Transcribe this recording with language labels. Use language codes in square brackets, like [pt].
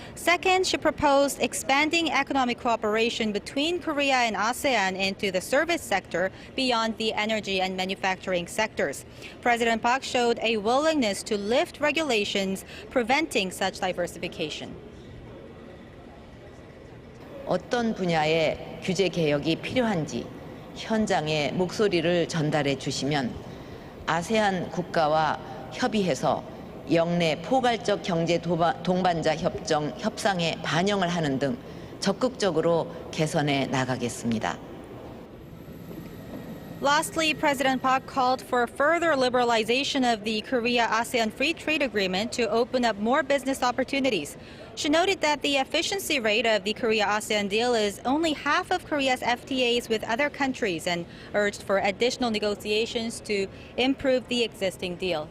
[en] Second, she proposed expanding economic cooperation between Korea and ASEAN into the service sector beyond the energy and manufacturing sectors. President Park showed a willingness to lift regulations preventing such diversification. [ko] 어떤 분야의 규제 개혁이 필요한지 현장에 목소리를 전달해 주시면 아세안 국가와 협의해서 영내 포괄적 경제 동반자 협정 협상에 반영을 하는 등 적극적으로 개선해 나가겠습니다. [en] Lastly, President Park called for further liberalization of the Korea-ASEAN Free Trade Agreement to open up more business opportunities. She noted that the efficiency rate of the Korea-ASEAN deal is only half of Korea's FTAs with other countries and urged for additional negotiations to improve the existing deal.